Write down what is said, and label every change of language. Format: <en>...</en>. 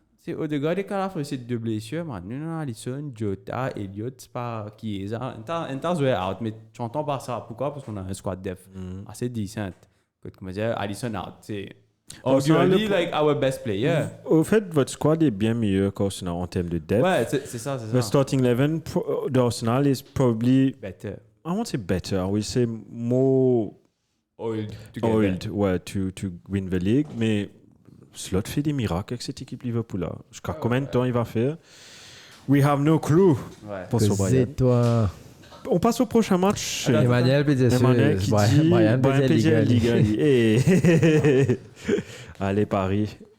<fr>C'est au-delà des Calafiori, c'est 2 blessures, man. Alisson, Jota, Elliott, c'est pas qui est ça. Un temps, out, mais tu entends pas ça. Pourquoi? Parce qu'on a un squad def assez decent. Comme je disais,</fr> <en>Alisson out, c'est arguably like our best player.</en> <fr>Au fait, votre squad est bien meilleur qu'Arsenal en termes de depth. Ouais, c'est ça.</fr> <en>The starting 11 d'Arsenal is probably better. I won't say better. I will say more oiled to win the league,</en> <fr>mais Slot fait des miracles avec cette équipe Liverpool-là. Jusqu'à combien de temps il va faire?</fr> <en>We have no clue.</en> <fr>Pour toi. On passe au prochain match. Emmanuel qui dit Brian Ligue. Allez, Paris.</fr>